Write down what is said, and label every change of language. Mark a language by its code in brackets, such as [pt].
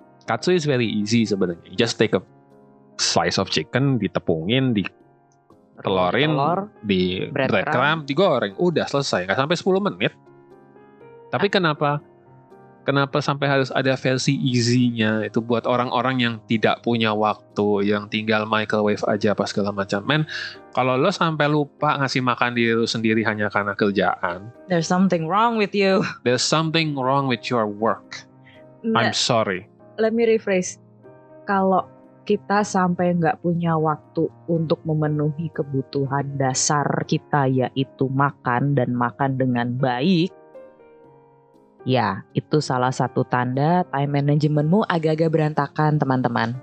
[id] Katsu [en] is very easy [id] sebenarnya. [en] Just take a slice of chicken, [id] ditepungin, ditelorin, di breadcrumb, digoreng, udah selesai. Nggak sampai 10 menit. Tapi kenapa sampai harus ada versi easy-nya itu buat orang-orang yang tidak punya waktu, yang tinggal microwave aja pas segala macam. Men, kalau lo sampai lupa ngasih makan diri lo sendiri hanya karena kerjaan, [en] there's something wrong with you. There's something wrong with your work. I'm sorry. Let me rephrase. [id] Kalau kita sampai nggak punya waktu untuk memenuhi kebutuhan dasar kita, yaitu makan dan makan dengan baik, ya, itu salah satu tanda time managementmu agak-agak berantakan, teman-teman.